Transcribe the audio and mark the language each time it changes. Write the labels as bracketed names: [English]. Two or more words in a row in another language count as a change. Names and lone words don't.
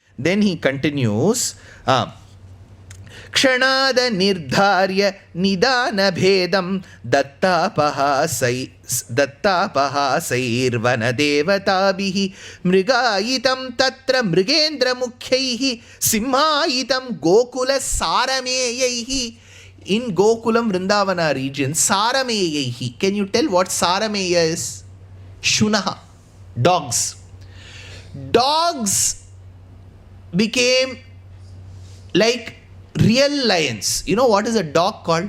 [English] Then he continues, [Sanskrit] ಕ್ಷಣಾದ ನಿರ್ಧಾರ್ಯ ನಿದಾನ ಭೇದಂ ದತ್ತಾಪಹಾಸೈರ್ವನ ದೇವತಾಭಿಃ ಮೃಗಾಯಿತಂ ತತ್ರ ಮೃಗೇಂದ್ರ ಮುಖ್ಯೈಃ ಸಿಂಹಾಯಿತಂ ಗೋಕುಲ ಸಾರಮೇಯೈಃ. [English] In Gokulam Vrindavana region, Sarameyahi. Can you tell what Sarameya is? Shunaha. Dogs. Dogs became like real lions. You know what is a dog called?